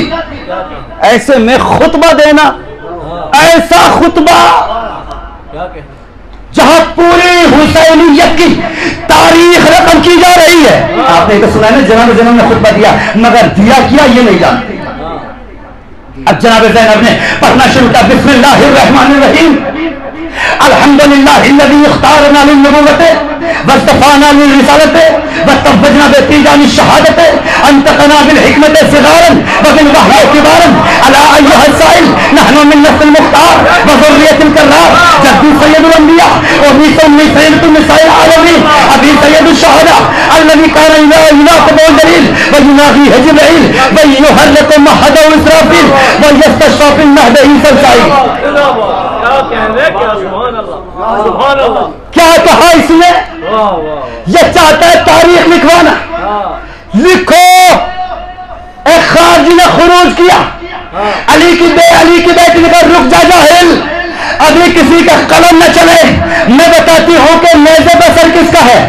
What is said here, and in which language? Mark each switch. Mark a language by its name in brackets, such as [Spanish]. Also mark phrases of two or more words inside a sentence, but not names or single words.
[Urdu] ایسے میں خطبہ دینا، ایسا خطبہ جہاں پوری حسینیت کی تاریخ رقم کی جا رہی ہے. آپ نے تو سنا ہے نا جناب زینب نے خطبہ دیا، مگر دیا کیا یہ نہیں جانتے. اب جناب زینب نے پڑھنا شروع کیا، [Arabic] بسم اللہ الرحمن الرحیم، الحمدللہ الذی اختارنا للنبوۃ واصطفانا للرسالۃ وطوجنا بتیجان الشہادۃ انطقنا بالحکمۃ صغارا وبالوحی کبارا الا ایھا السائل نحن من نسل المختار وذریۃ الکرار جدی سید الانبیاء ومیث سید النساء العالمین ابی سید الشہداء الذی کان یلاقب الدلیل ویناغیہ جبرائیل ویحرک مہد اسرافیل ویستشفی فی المہد عیسی الصائب. [Urdu] کیا کہا اس نے؟ یہ چاہتا ہے تاریخ لکھوانا. لکھو ایک خارجی نے خروج کیا، علی کی بیٹی نے کہا رک جا جاہل، ابھی کسی کا قلم نہ چلے، میں بتاتی ہوں کہ نیزے پر سر کس کا ہے.